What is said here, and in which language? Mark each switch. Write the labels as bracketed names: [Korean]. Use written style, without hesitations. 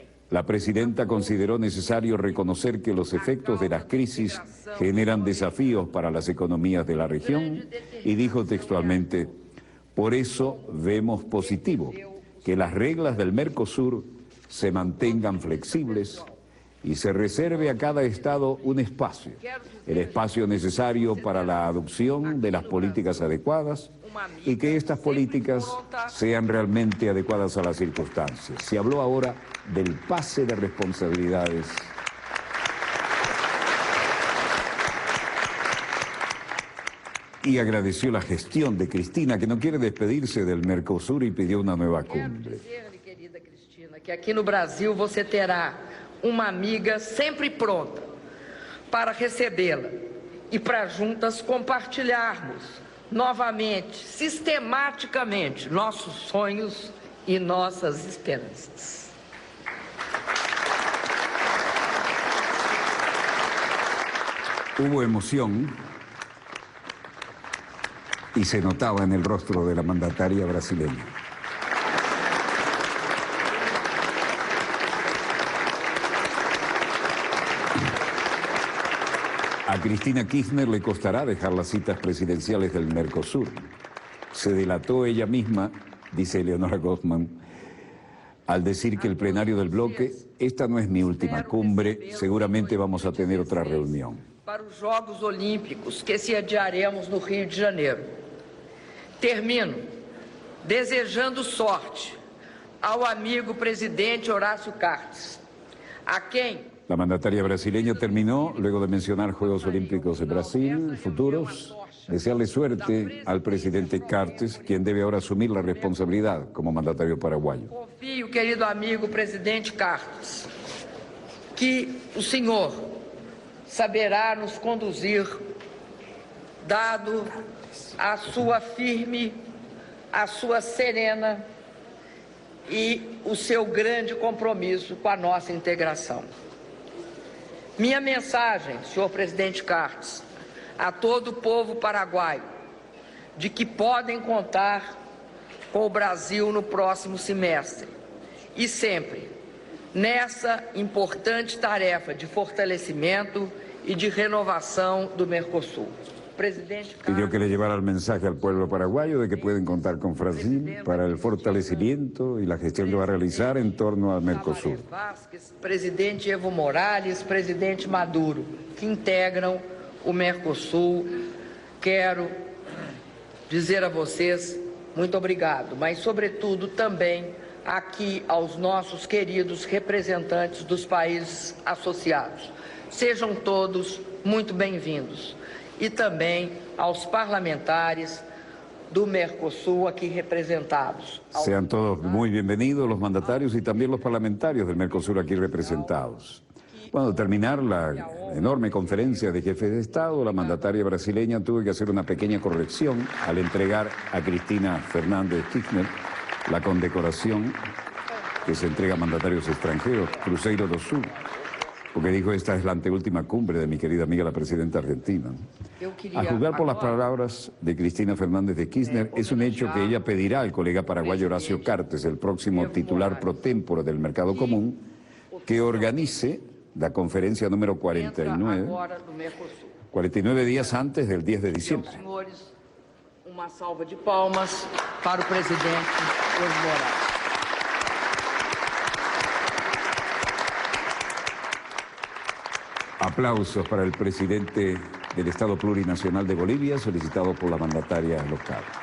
[Spanish] La presidenta consideró necesario reconocer que los efectos de las crisis generan desafíos para las economías de la región y dijo textualmente, por eso vemos positivo que las reglas del Mercosur se mantengan flexibles y se reserve a cada Estado un espacio, el espacio necesario para la adopción de las políticas adecuadas y que estas políticas sean realmente adecuadas a las circunstancias. Se habló ahora del pase de responsabilidades. Y agradeció la gestión de Cristina, que no quiere despedirse del Mercosur y pidió una nueva cumbre. [Portuguese] Querida Cristina, que aqui no Brasil você terá uma amiga sempre pronta para recebê-la e para juntas compartilharmos novamente, sistematicamente, nossos sonhos e nossas esperanças. [Spanish] Hubo emoción y se notaba en el rostro de la mandataria brasileña. A Cristina Kirchner le costará dejar las citas presidenciales del Mercosur. Se delató ella misma, dice Eleonora Goffman, al decir que el plenario del bloque, esta no es mi última cumbre, seguramente vamos a tener otra reunión. [Portuguese] Para os Jogos Olímpicos que sediaremos no Rio de Janeiro. Termino desejando sorte ao amigo presidente Horácio Cartes, a quem... [Spanish] La mandataria brasileña terminó, luego de mencionar Juegos Olímpicos de Brasil futuros, desearle suerte al presidente Cartes, quien debe ahora asumir la responsabilidad como mandatario paraguayo. [Portuguese] Confio, querido amigo presidente Cartes, que o senhor saberá nos conduzir, dado a sua firme, a sua serena e o seu grande compromisso com a nossa integração. Minha mensagem, senhor presidente Cartes, a todo o povo paraguaio, de que podem contar com o Brasil no próximo semestre e sempre nessa importante tarefa de fortalecimento e de renovação do Mercosul. [Spanish] Pidió que le llevara el mensaje al pueblo paraguayo de que pueden contar con Brasil para el fortalecimiento y la gestión que va a realizar en torno al Mercosur. [Portuguese] Presidente Evo Morales, presidente Maduro, que integram o Mercosul, quero dizer a vocês muito obrigado, mas sobretudo também aqui aos nossos queridos representantes dos países associados. Sejam todos muito bem-vindos. E também aos parlamentares do Mercosul aqui representados. [Spanish] Sean todos muy bienvenidos los mandatarios y también los parlamentarios del Mercosur aquí representados. Bueno, al terminar la enorme conferencia de jefes de Estado, la mandataria brasileña tuvo que hacer una pequeña corrección al entregar a Cristina Fernández de Kirchner la condecoración que se entrega a mandatarios extranjeros, Cruzeiro do Sul, porque dijo, esta es la anteúltima cumbre de mi querida amiga la presidenta argentina. A juzgar por las palabras de Cristina Fernández de Kirchner, es un hecho que ella pedirá al colega paraguayo Horacio Cartes, el próximo titular pro tempore del Mercado Común, que organice la conferencia número 49 días antes del 10 de diciembre. [Portuguese] Senhores, uma salva de palmas para o presidente Evo Morales. [Spanish] Aplausos para el presidente del Estado Plurinacional de Bolivia, solicitado por la mandataria local.